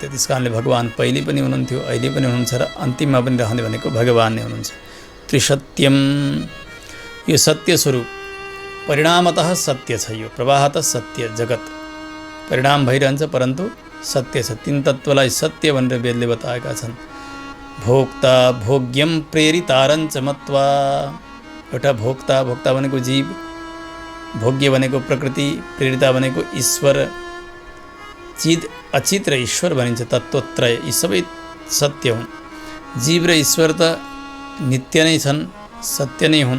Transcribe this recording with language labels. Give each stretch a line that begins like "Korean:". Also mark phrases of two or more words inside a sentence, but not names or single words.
Nepali: त्यस कारणले भगवान पहिले पनि हुनुहुन्थ्यो, अहिले पनि हुनुहुन्छ र अन्तिममा पनि रहने भनेको भगवान नै हुनुहुन्छ। त्रिसत्यम, यो सत्य स्वरूप परिणामतः सत्य छ। यो प्रवाहतः सत्य, जगत परिणाम भइरहन्छ परन्तु सत्य छ। तीन तत्त्वलाई सत्य भनेर वेदले बताएका छन्।
Sanskrit: भोक्ता भोग्यम प्रेरितारञ्च मत्वा,
Nepali: एउटा भोक्ता, भोक्ता भनेको जीव, भोग्य भनेको प्रकृति, प्रेरिता भनेको ईश्वर। चित अचित र ईश्वर भनिन्छ तत्त्वत्रय, यी सबै सत्य हुन्। जीव र ईश्वर त नित्य नै छन्, सत्य नै हुन्।